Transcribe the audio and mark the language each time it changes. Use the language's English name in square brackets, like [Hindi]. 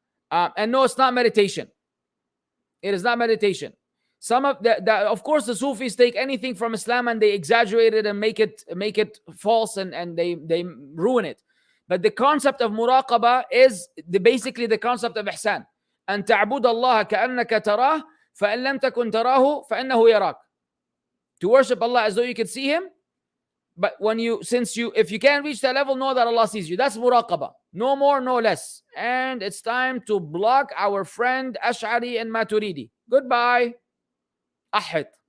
[English] And no, it's not meditation. It is not meditation. Some of of course, the Sufis take anything from Islam and they exaggerate it and make it false and they ruin it. But the concept of muraqabah is basically the concept of ihsan. [Arabic] أن تعبد الله كأنك تراه فإن لم تكن تراه فإنه يراك. [English] To worship Allah as though you could see Him, but if you can't reach that level, know that Allah sees you. That's muraqabah. No more, no less. And it's time to block our friend Ash'ari and Maturidi. Goodbye. Ahid.